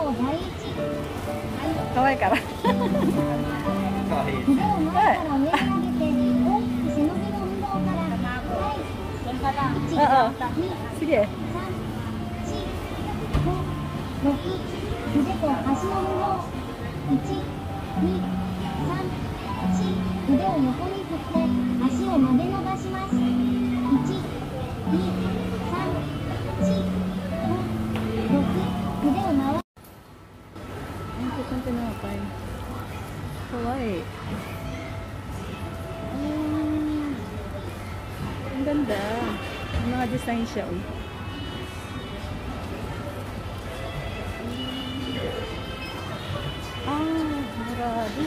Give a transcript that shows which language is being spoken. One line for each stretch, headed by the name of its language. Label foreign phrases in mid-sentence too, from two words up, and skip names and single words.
Japanese: 可愛いから.
Filipino: Oo. Sige.
Japanese: 腕と足の運動1、2、3、4腕を横に振って足を曲げ伸ばします1、2、3、4、5、6腕を回
Filipino: Ang cute ng tinapay. Kawaii. Ang ganda. May mga design siya. Oh. Marami.